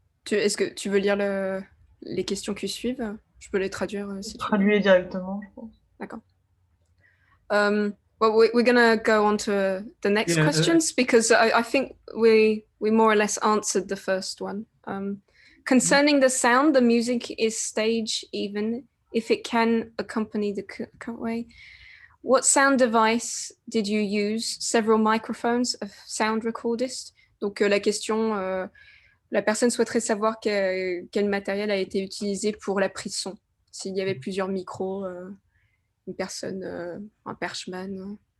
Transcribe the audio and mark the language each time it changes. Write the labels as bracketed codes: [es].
[fr] Est-ce que tu veux lire les questions qui suivent? Je peux les traduire si tu veux. Traduire directement, je pense. D'accord. [en] Well, we're gonna go on to the next questions because I think we more or less answered the first one. Concerning the sound, the music is stage even if it can accompany the current way. What sound device did you use? Several microphones, a sound recordist. [fr] Donc la question, la personne souhaiterait savoir quel matériel a été utilisé pour la prise son. S'il y avait plusieurs micros, une personne, un perchman.